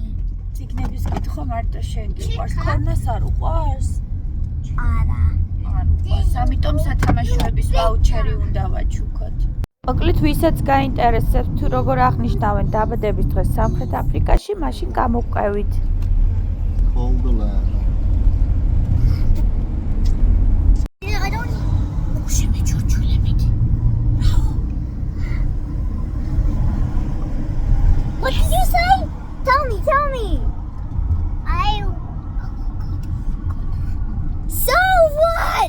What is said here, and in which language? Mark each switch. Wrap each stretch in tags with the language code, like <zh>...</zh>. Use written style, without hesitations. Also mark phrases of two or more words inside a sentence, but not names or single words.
<ka>წიგნების კითხვა მარტო შენ გიყვარს, ქორნას არ უყვარს? არა. არ უყვარს, ამიტომ სათამაშოების ვაუჩერი უნდა ვაჩუქოთ. მოკლედ, ვისაც გაინტერესებს თუ როგორ აღნიშნავენ დაბადების დღეს სამხრეთ აფრიკაში, მაშინ გამოვყევით.</ka> <en>Call the land. I don't What did you say? Tell me. So what?</en>